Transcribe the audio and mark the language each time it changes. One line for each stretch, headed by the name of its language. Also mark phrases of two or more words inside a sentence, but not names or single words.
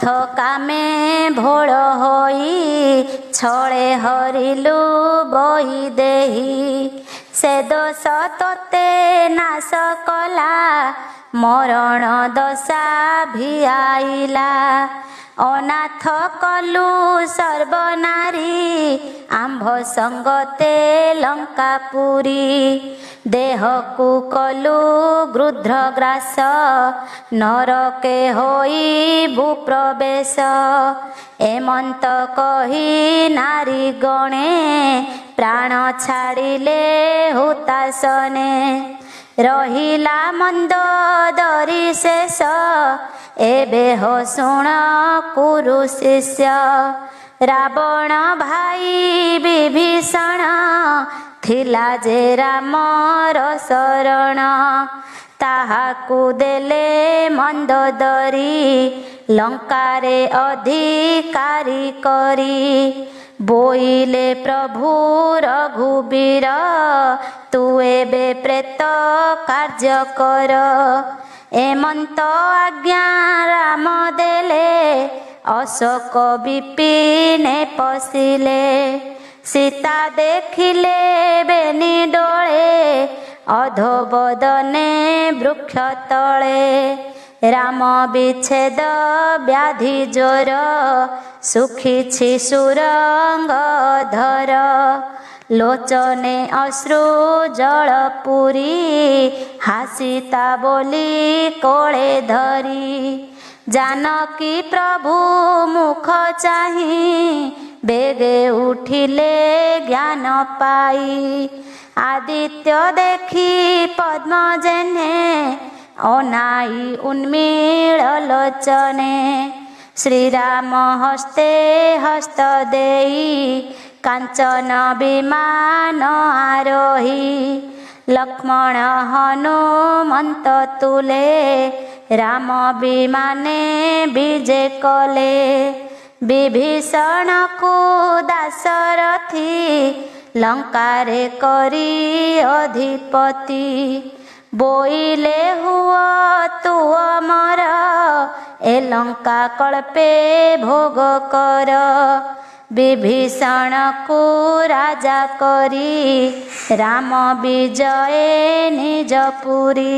Odia: କାମେ ଭୋଳ ହୋଇ ଛଳେ ହରିଲୁ ବହି ଦେହୀ ସେ ଦୋଷ ତୋତେ ନାଶ କଲା ମରଣ ଦଶା ଭିଆଇଲା ଅନାଥ କଲୁ ସର୍ବନାରୀ ଆଂଭ ସଂଗତେ ଲଙ୍କାପୁରୀ ଦେହ କୋ କଲୁ ଗୃଧ୍ର ଗ୍ରାସ ନରକେ ହୋଇ ଭୂପ୍ରବେଶ ଏମନ୍ତ କହି ନାରୀ ଗଣେ ପ୍ରାଣ ଛାଡ଼ିଲେ ହୁତାସନେ ରହିଲା ମନ୍ଦୋଦରୀ ଶେଷ ଏବେ ହୋ ଶୁଣ କୁରୁ ଶିଷ୍ୟ ରାବଣ ଭାଇ ବିଭୀଷଣ ଥିଲା ଯେ ରାମର ଶରଣ ତାହାକୁ ଦେଲେ ମନ୍ଦୋଦରୀ ଲଙ୍କାରେ ଅଧିକାରୀ କରି ବୋଇଲେ ପ୍ରଭୁ ରଘୁବୀର ତୁ ଏବେ ପ୍ରେତ କାର୍ଯ୍ୟ କର ଏମନ୍ତ ଆଜ୍ଞା ରାମ ଦେଲେ ଅଶୋକ ବିପିନେ ପଶିଲେ ସୀତା ଦେଖିଲେ ବେନି ଡୋଳେ ଅଧୋବଦନେ ବୃକ୍ଷ ତଳେ ରାମ ବିଚ୍ଛେଦ ବ୍ୟାଧି ଜୋର ସୁଖିଛି ସୁରଙ୍ଗ ଧର ଲୋଚନେ ଅଶ୍ରୁ ଜଳ ପୁରି ହାସିତା ବୋଲି କୋଳେ ଧରି ଜାନକୀ ପ୍ରଭୁ ମୁଖ ଚାହି ବେଗେ ଉଠିଲେ ଜ୍ଞାନ ପାଇ ଆଦିତ୍ୟ ଦେଖି ପଦ୍ମ ଯେନେ ଅନାଇ ଉନ୍ମୀଲ ଲୋଚନେ ଶ୍ରୀରାମ ହସ୍ତେ ହସ୍ତ ଦେଇ କାଞ୍ଚନ ବିମାନ ଆରୋହି ଲକ୍ଷ୍ମଣ ହନୁମନ୍ତ ତୁଲେ ରାମ ବିମାନେ ବିଜେ କଲେ ବିଭୀଷଣ କୋ ଦାସରଥୀ ଲଙ୍କାରେ କରି ଅଧିପତି। ବୋଇଲେ ହୁଅ ତୁ ଅମର, ଏ ଲଙ୍କା କଳ୍ପେ ଭୋଗ କର। ବିଭୀଷଣକୁ ରାଜା କରି ରାମ ବିଜଏ ନିଜ ପୁରୀ।